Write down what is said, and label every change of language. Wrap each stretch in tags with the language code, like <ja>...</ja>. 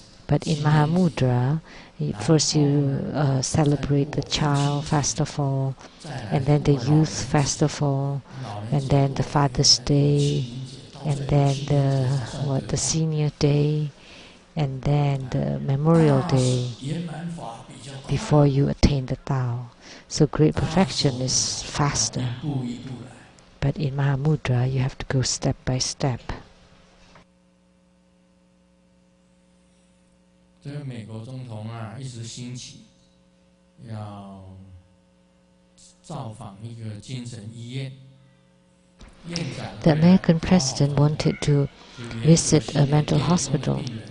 <en>But in Mahamudra, first you celebrate the child festival, and then the youth festival, and then the Father's Day, and then the Senior Day, and then the Memorial Day before you attain the Tao. So great perfection is faster. But in Mahamudra, you have to go step by step.</en> <zh>这个美国总统啊，一时兴起，要造访一个精神医院。</zh> <en>The American president wanted to visit a mental hospital.</en>